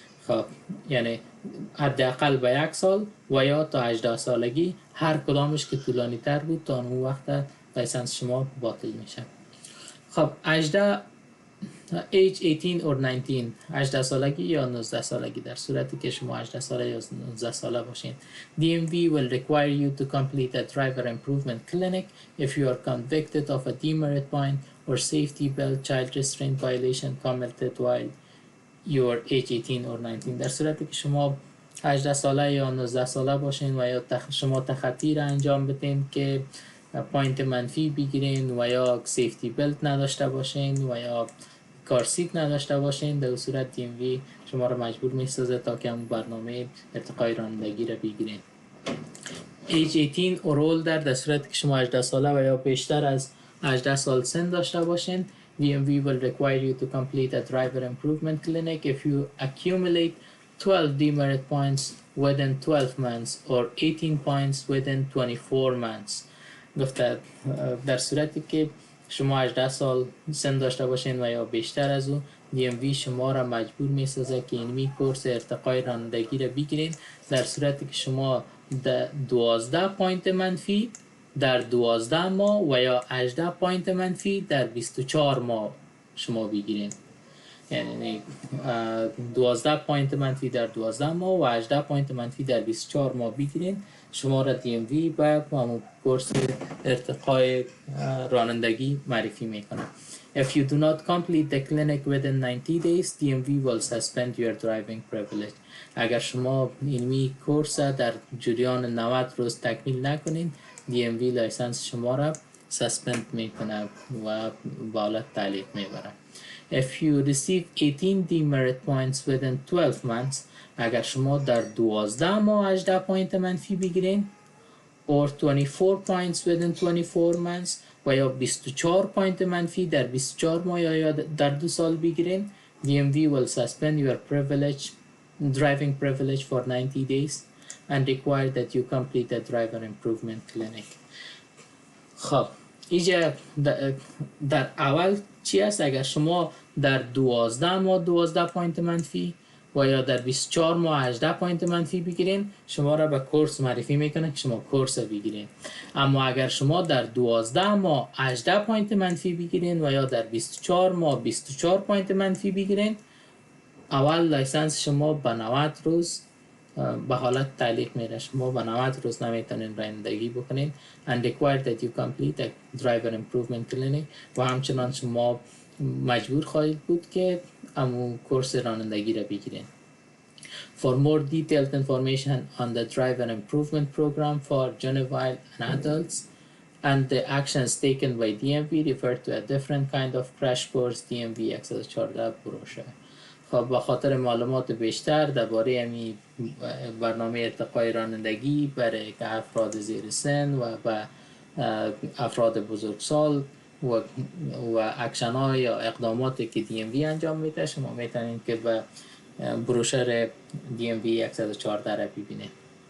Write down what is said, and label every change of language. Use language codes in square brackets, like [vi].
[fa] خب یعنی حداقل به 1 سال و یا تا 18 سالگی، هر کدامش که طولانی تر بود تا اون وقت لایسنس شما باطل میشه. خب 18 [en] age 18 or 19، [fa] 18 سالگی یا 19 سالگی، در صورتی که شما 18 ساله یا 19 ساله باشین. [en] DMV will require you to complete a driver improvement clinic if you are convicted of a demerit point or safety belt child restraint violation committed while you are age 18 or 19. [fa] در صورتی که شما 18 ساله یا 19 ساله باشین و یا شما تخطی را انجام بدین که پوینت منفی بگیرین و یا سیفتی بلت نداشته باشین و یا کار سیت نداشته باشین، در صورت DMV شما را مجبور میسازه تا که هم برنامه ارتقای رانندگی را بگیرین. [en] age 18 or older، [fa] در صورتی که شما 18 ساله و یا بیشتر از 18 سال سن داشته باشین، [en] DMV will require you to complete a driver improvement clinic if you accumulate 12 demerit points within 12 months or 18 points within 24 months. [fa] گفته در صورتی که شما 18 سال سن داشته باشین و یا بیشتر از اون، DMV شما را مجبور میسازه که اینمی کورس ارتقای رانندگی را بگیرین. در صورتی که شما 12 پوینت منفی در 12 ماه و یا 18 پوینت منفی در 24 ماه شما بگیرین. یعنی 12 پوینت منفی در 12 ماه و 18 پوینت منفی در 24 ماه بگیرین، شما را DMV به همون کورس ارتقای رانندگی معرفی میکنه. [en] If you do not complete the clinic within 90 days, DMV will suspend your driving privilege. [fa] اگر شما اینمی کورس در جریان 90 روز تکمیل نکنین، DMV لایسنس شما را سسپند میکنه و به حالت تعلیق میبره. [en] If you receive 18 demerit points within 12 months, [fa] اگر شما در 12 ماه 18 پوینت منفی بگیرین [en] or 24 points within 24 months [fa] و یا 24 پوینت منفی در 24 ماه یا در 2 سال بگیرین، [en] DMV will suspend your driving privilege for 90 days and require that you complete a driver improvement clinic. [fa] خب اینجا در اول چی است؟ اگر شما در 12 ماه 12 پوینت منفی و یا در 24 ماه 18 پوینت منفی بگیرین، شما را به کورس معرفی میکنه که شما کورس بگیرین. اما اگر شما در 12 ماه 18 پوینت منفی بگیرین و یا در 24 ماه 24 پوینت منفی بگیرین، اول لایسنس شما به 90 روز به حالت تعلیق میره. شما به 90 روز نمیتونین رانندگی بکنین [en] and require that you complete a driver improvement clinic [fa] و همچنان شما مجبور خواهید بود که امو کورس رانندگی را بگیرین. [en] For more detailed information on the driver improvement program for juvenile and adults and the actions taken by DMV, refer to a different kind of crash course DMV 114 brochure. [fa] خب به خاطر معلومات بیشتر درباره امی برنامه ارتقای رانندگی برای افراد زیر سن و به افراد بزرگسال و اکشن ها یا اقداماتی که DMV انجام میده، شما میتونید که به بروشر DMV 114 را ببینید.